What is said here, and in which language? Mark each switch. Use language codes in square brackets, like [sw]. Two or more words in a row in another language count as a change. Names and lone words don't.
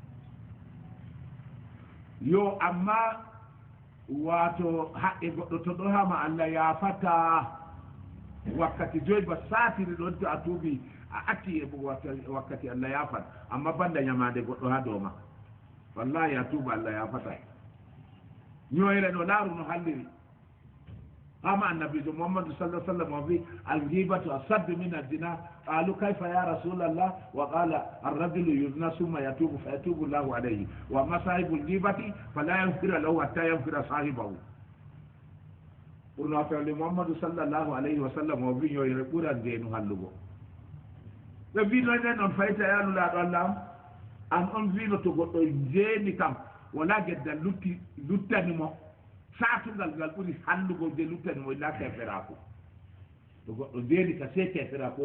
[ff] yo amma wato haqqe goɗɗo to ɗo hama Allah yaafata wakkati joyi ba satiri ɗon to a tuubi a atti e wakkati Allah yaafat amma banda ñamade goɗɗo ha dow ma wallahi a tuuba Allah yaafata ñoyre no laaru no halliri hama annabijo muhammadu [ar] صلى الله عليه وسلم [ff] wi [ar] الغيبة أشد من الزنا قالوا كيف يا رسول الله قال الرجل يزني ثم يتوب فيتوب الله عليه وإن صاحب الغيبة لا يغفر له حتى يغفر صاحبه [ff] urna tawli muhammadu [ar] صلى الله عليه وسلم [ff] wi ñoyre ɓuran deenu hallugo ɓe mbino nen on fayta yalulaɗo Allah an on wino to goɗɗo jeeni kam wala gedda luttanimo saatugal ngal ɓuri hallugo je luttanimo illa keferaku to goɗɗo ndeeni ka se keferaku